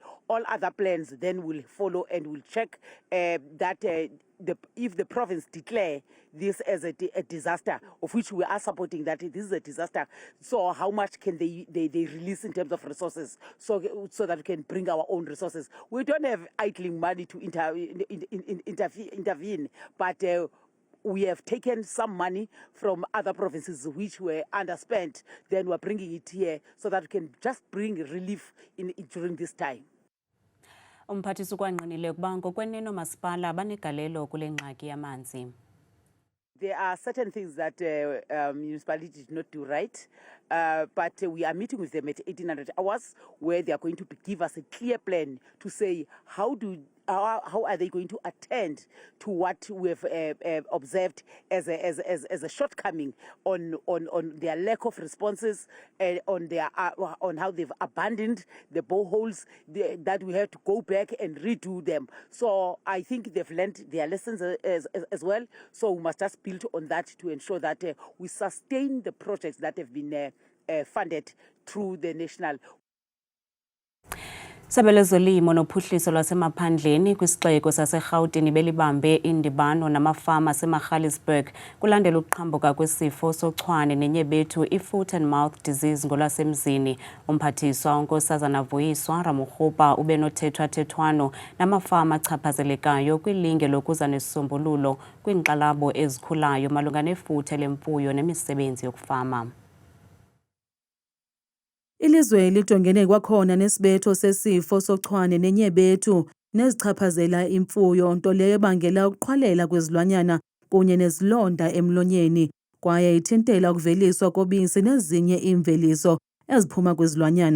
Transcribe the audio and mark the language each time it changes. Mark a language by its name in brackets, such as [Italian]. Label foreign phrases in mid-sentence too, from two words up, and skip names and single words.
[English] All other plans then will follow, and will check that if the province declare this as a disaster, of which we are supporting that this is a disaster, so how much can they release in terms of resources, so that we can bring our own resources. We don't have idling money to intervene, but we have taken some money from other provinces which were underspent, then we're bringing it here so that we can just bring relief during this time. [Xhosa] Umphathiswa ukwanqinile ukuba ngokwenene oomasipala banegalelo kule ngxaki yamanzi. [English] There are certain things that municipality did not do right, but we are meeting with them at 1800 hours, where they are going to give us a clear plan to say how are they going to attend to what we have observed as a shortcoming on their lack of responses, on how they've abandoned the boreholes, that we have to go back and redo them. So I think they've learned their lessons as well. So we must just build on that to ensure that we sustain the projects that have been funded through the national. [Xhosa] Isebe lezolimo nophuhliso lwasemaphandleni kwisixeko saseRhawutini belibambe indibano namafama aseMagaliesburg kulandela ukuqhambuka kwesifo sochwane nenyebethu i- [English] foot and mouth disease [Xhosa] ngolwasemzini. Umphathiswa unkosazana Vuyiswa Ramokgopa ube nothethwathethwano namafama achaphazelekayo kwilinge lokuza nesisombululo kwiinkxalabo ezikhulayo malunga nefuthe lemfuyo nemisebenzi yokufama. Ilizwe lijongene kwakhona nesibetho sesifo sochwane nenyebethu nezichaphazela imfuyo, nto leyo ebangela ukuqhwalela kwezilwanyana kunye nezilonda emlonyeni, kwaye ithintela ukuveliswa kobisi nezinye iimveliso eziphuma kwizilwanyana.